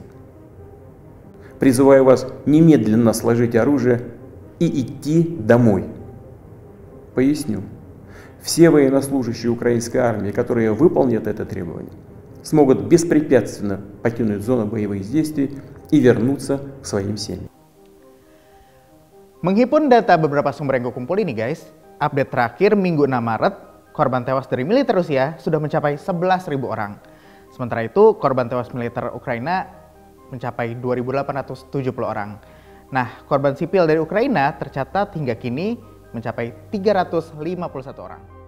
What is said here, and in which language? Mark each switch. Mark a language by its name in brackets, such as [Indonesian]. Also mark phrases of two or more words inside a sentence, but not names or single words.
[Russian] Призываю вас немедленно сложить оружие и идти домой. Поясню. Все военнослужащие украинской армии, которые выполнят это требование, смогут беспрепятственно покинуть зону боевых действий и вернуться к своим семьям. [Indonesian] Menghimpun data beberapa sumber yang gue kumpul ini guys, update terakhir Minggu 6 Maret, korban tewas dari militer Rusia sudah mencapai 11.000 orang. Sementara itu, korban tewas militer Ukraina mencapai 2.870 orang. Nah, korban sipil dari Ukraina tercatat hingga kini mencapai 351 orang.